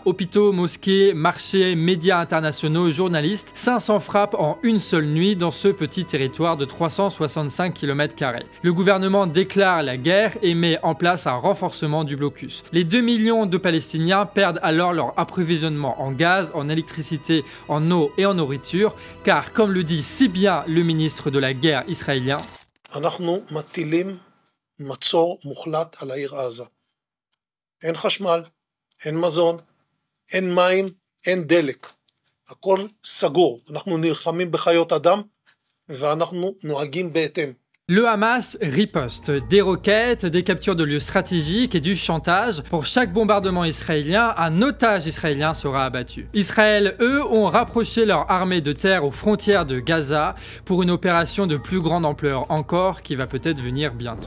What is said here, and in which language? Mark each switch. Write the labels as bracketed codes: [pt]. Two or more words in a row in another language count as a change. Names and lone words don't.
[fr] Hôpitaux, mosquées, marchés, médias internationaux, journalistes, 500 frappes en une seule nuit dans ce petit territoire de 365 km². Le gouvernement déclare la guerre et met en place un renforcement du blocus. Les 2 millions de Palestiniens perdent alors leur approvisionnement en gaz, en électricité, en eau et en nourriture, car comme le dit si bien le ministre de la guerre israélien, [he] מצור מוחלט על העיר עזה. אין חשמל, אין מזון, אין מים, אין דלק. הכל סגור. אנחנו נלחמים בחיות אדם ואנחנו נוהגים בהתאם. [fr] Le Hamas riposte, des roquettes, des captures de lieux stratégiques et du chantage. Pour chaque bombardement israélien, un otage israélien sera abattu. Israël, eux, ont rapproché leur armée de terre aux frontières de Gaza pour une opération de plus grande ampleur encore qui va peut-être venir bientôt.